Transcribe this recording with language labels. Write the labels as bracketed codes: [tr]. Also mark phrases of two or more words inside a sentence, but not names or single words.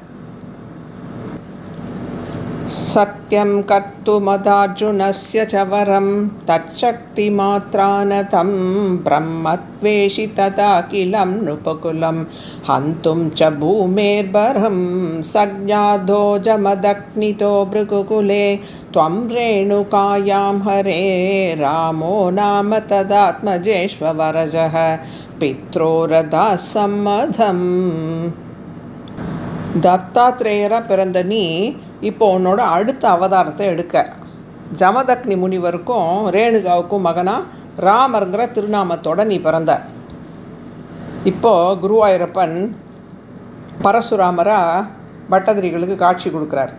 [sa] सत्यं कर्तुमथार्जुनस्य चवरं तच्छक्ति मात्रानतं ब्रह्मद्वेषि तदाखिलं नृपकुलं हन्तुं च भूमेर्भरं सञ्जातो जमदग्नितो भृगुकुले त्वं रेणुकायां हरे रामो नाम तदात्मजेष्वरजः पित्रोरदा सम्मதம். [ta] தத்தாத்ரேயராக பிறந்த நீ இப்போ உன்னோட அடுத்த அவதாரத்தை எடுக்க. ஜமதக்னி முனிவருக்கும் ரேணுகாவுக்கும் மகனாக ராமருங்கிற திருநாமத்தோடு நீ பிறந்த. இப்போது குருவாயூரப்பன் பரசுராமராக பட்டதிரிகளுக்கு காட்சி கொடுக்குறார்.